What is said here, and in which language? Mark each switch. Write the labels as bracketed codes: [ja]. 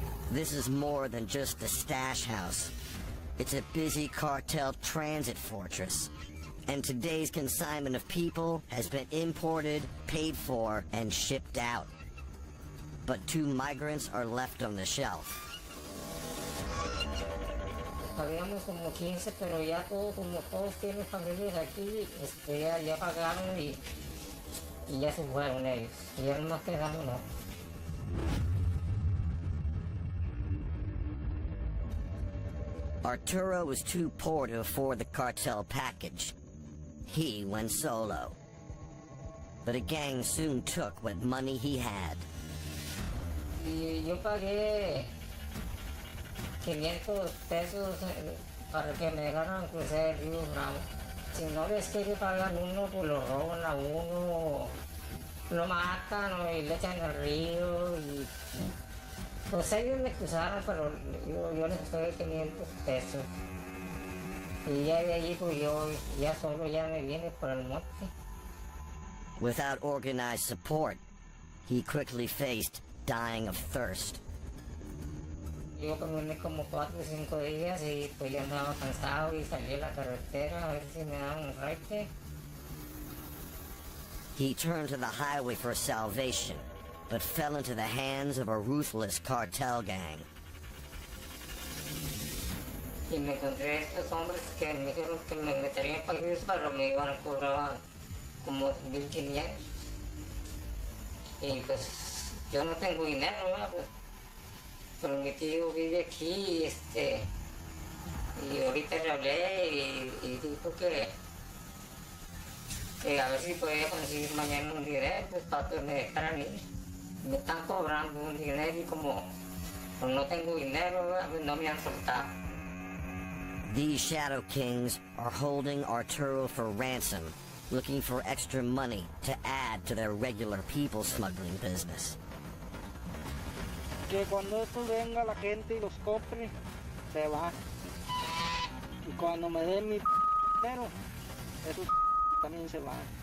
[en] This is more than just a stash house. It's a busy cartel transit fortress. And today's consignment of people has been imported, paid for, and shipped out. But 2 migrants are left on the shelf. [es] Habíamos como 15, pero ya todos, como todos tienen familias aquí, ya pagaron y y ya se fueron ellos. Y ya nos quedamos, ¿no? [en] Arturo was too poor to afford the cartel package. He went solo. But a gang soon took what money he had. [es] Y yo pagué 500 pesos para que me dejaran cruzar el río Bravo. Si no les quiere pagar uno, pues lo roban a uno, lo matan y le echan al río. Y pues ellos me cruzaron, pero yo les pagué 500 pesos. Y ya de allí pues yo ya solo ya me vine por el monte. [en] Without organized support, he quickly faced dying of thirst. [es] Yo caminé como 4 o 5 días y pues ya andaba cansado y salí a la carretera a ver si me daban un raite. [en] He turned to the highway for salvation, but fell into the hands of a ruthless cartel gang. [es] Y me encontré a estos hombres que me dijeron que me meterían para ellos, pero me iban a cobrar como 1,500. Y pues yo no tengo dinero, ¿no? Pues, pero mi tío vive aquí y ahorita le hablé y dijo que a ver si podía conseguir mañana un dinero pues, para que me dejaran ir. Me están cobrando un dinero y como pues, no tengo dinero, no me han soltado. [en] These Shadow Kings are holding Arturo for ransom, looking for extra money to add to their regular people smuggling business. [es] Que cuando esto venga la gente y los compre, se van. Y cuando me den mi dinero, esos también se van.